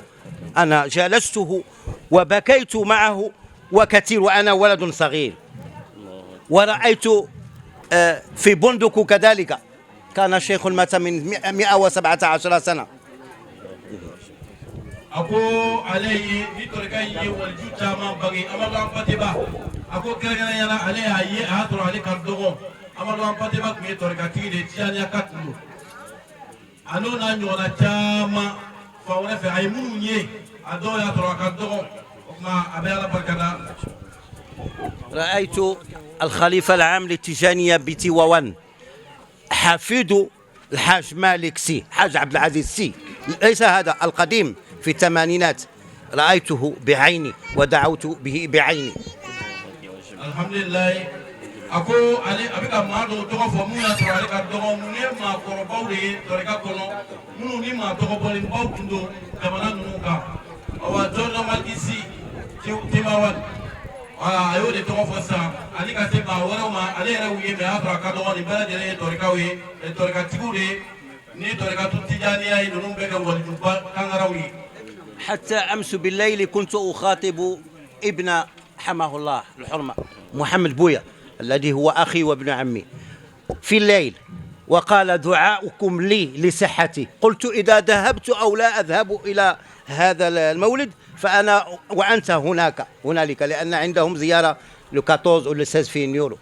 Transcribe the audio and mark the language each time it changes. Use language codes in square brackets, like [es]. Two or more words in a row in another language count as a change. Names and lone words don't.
[ar] أنا جالسته وبكيت معه وكثير وأنا ولد صغير، ورأيت في بندق كذلك كان شيخ مات من 117 سنة. [bm] ako ale ye ni torika ye waliju caman bange amadu anpateba ako kɛrɛnkɛrɛnyana ale y'a ye a y'a sɔrɔ ale ka dɔgɔ amadu anpateba tun ye torikatigi de tiyaniya ka tun don a n'o n'a ɲɔgɔnna caman fan wɛrɛ fɛ a ye minnu ye a dɔw y'a sɔrɔ a ka dɔgɔ o tuma a bɛ ala barikada. [ar] رأيت الخليفة العام للتيجانية بتيوان حفيد الحاج مالك سي، حاج عبد العزيز سي، ليس هذا القديم في الثمانينات، رأيته بعيني ودعوت به بعيني. الحمد لله. [bm] ako ale abika maa dɔw tɔgɔ fɔ mun y'a sɔrɔ ale ka dɔgɔ mun ye maakɔrɔbaw de ye tɔrika kɔnɔ minnu ni maa tɔgɔbɔlenbaw tun don jamana ninnu kan. awa jɔnjɔn malikisi Tivaouane a y'o de tɔgɔ fɔ sisan ani ka se maa wɛrɛw ma ale yɛrɛ y'u ye mɛ a y'a sɔrɔ a ka dɔgɔ nin bɛɛ lajɛlen ye tɔrikaw ye tɔrikatigiw de ye ni tɔrikatu tijaniya ye ninnu bɛɛ kɛ walijuba kangaraw ye. [ar] حتى أمس بالليل كنت أخاطب ابن حماه الله الحرمة محمد بويا الذي هو أخي وابن عمي في الليل، وقال دعاؤكم لي لصحتي. قلت إذا ذهبت أو لا أذهب إلى هذا المولد فأنا وأنت هنالك لأن عندهم زيارة ل 14 ولا 16 يورو.